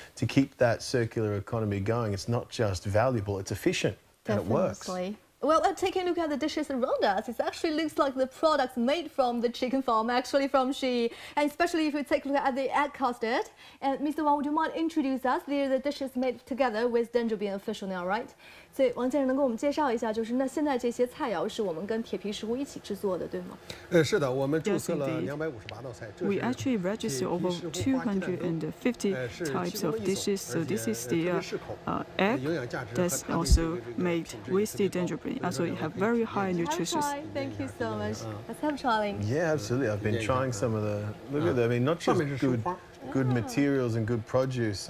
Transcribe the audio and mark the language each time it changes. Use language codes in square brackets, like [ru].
[en] To keep that circular economy going, it's not just valuable, it's efficient. Definitely. And it works. Well, taking a look at the dishes around us, it actually looks like the products made from the chicken farm, actually from Shi. And especially if we take a look at the egg custard. And Mr. Wang, would you mind introduce us? They're the dishes made together with Dendrobian official now, right? [zh] 所以王先生能给我们介绍一下，就是那现在这些菜肴是我们跟铁皮食物一起制作的，对吗？是的，我们注册了258道菜。 [en] We actually register over 250 types of dishes. So this is the egg that's also made with the dendrobium. Also, it have very high nutrition. Thank you so much. Let's have trying. Yeah, absolutely. I've been trying some of the. Look at that. I mean, not just good materials and good produce.